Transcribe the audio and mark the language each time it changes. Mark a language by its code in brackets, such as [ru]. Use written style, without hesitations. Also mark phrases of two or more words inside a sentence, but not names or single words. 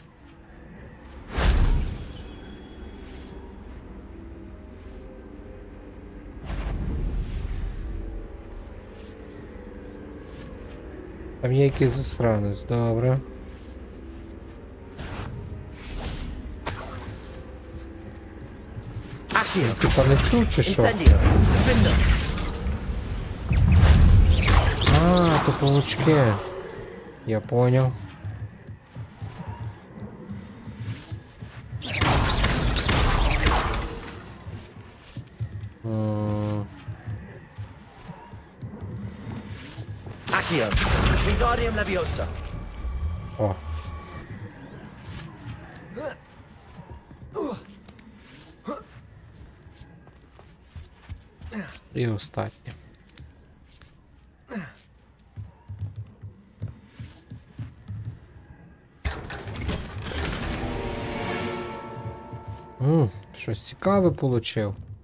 [uk] Там є якийсь засранець, добре. Accio! Типа не чув чи що? Incendio! Defender! А, то паучки. [ru] Я понял. [uk] Accio! Wingardium Leviosa! О. І останнє. Щось цікаве получив.